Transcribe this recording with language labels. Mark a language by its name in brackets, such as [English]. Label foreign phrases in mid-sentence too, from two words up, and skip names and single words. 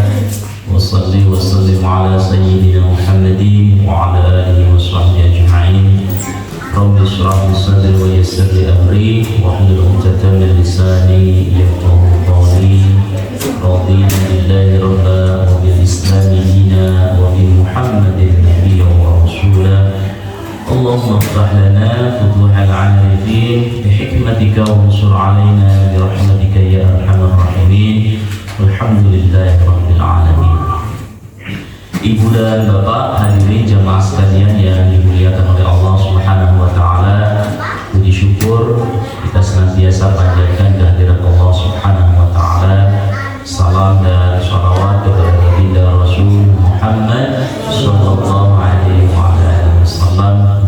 [Arabic] وصل وسلم على سيدنا محمد وعلى آله وصحبه أجمعين. رب اشرح لي صدري ويسر لي أمري واحلل عقدة من لساني يفقهوا قولي. رضيت بالله ربا وبالإسلام دينا وبمحمد نبيا ورسولا. اللهم افتح لنا فتوح العارفين بحكمتك وانشر علينا برحمتك يا أرحم الراحمين. والحمد لله رب العالمين. [Indonesian] Ibu dan bapak hadirin jamaah sekalian yang dimuliakan oleh Allah [Arabic] سبحانه وتعالى, [Indonesian] puji syukur kita senantiasa panjatkan kehadirat Allah [Arabic] سبحانه وتعالى. [Indonesian] Salam dan shalawat kepada baginda Rasul Muhammad [Arabic] صلى الله عليه وسلم.